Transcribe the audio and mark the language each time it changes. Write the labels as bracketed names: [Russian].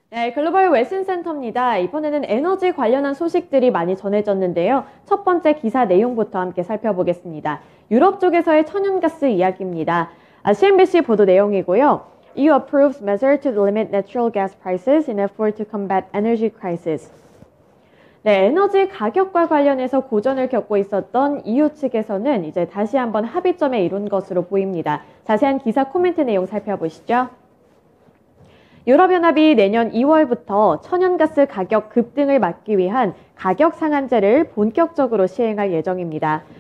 [Korean] 네, 글로벌 웨슨 센터입니다. 이번에는 에너지 관련한 소식들이 많이 전해졌는데요. 첫 번째 기사 내용부터 함께 살펴보겠습니다. 유럽 쪽에서의 천연가스 이야기입니다. CNBC 보도 내용이고요. [English] EU approves measure to limit natural gas prices in effort to combat energy crisis. [Korean] 네, 에너지 가격과 관련해서 고전을 겪고 있었던 EU 측에서는 이제 다시 한번 합의점에 이룬 것으로 보입니다. 자세한 기사 코멘트 내용 살펴보시죠. 유럽연합이 내년 2월부터 천연가스 가격 급등을 막기 위한 가격 상한제를 본격적으로 시행할 예정입니다.